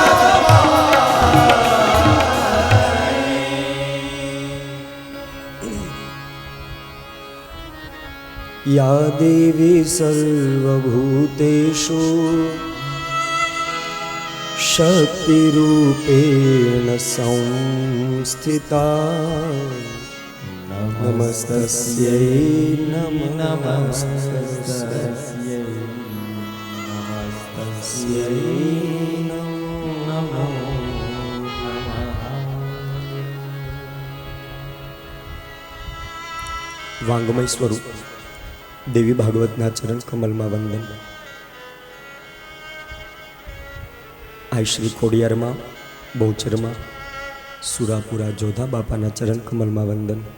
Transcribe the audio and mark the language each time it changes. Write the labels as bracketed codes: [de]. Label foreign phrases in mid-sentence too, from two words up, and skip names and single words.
[sa] या देवी सर्वभूतेषु शक्तिरूपेण संस्थिता नमस्तस्यै नमस्तस्यै नमस्तस्यै नमो [gu] વાંગમય સ્વરૂપ દેવી ભાગવતના ચરણ કમલમાં વંદન. આ શ્રી ખોડિયારમાં, બહુચરમાં, સુરાપુરા જોધા બાપાના ચરણ કમલમાં વંદન.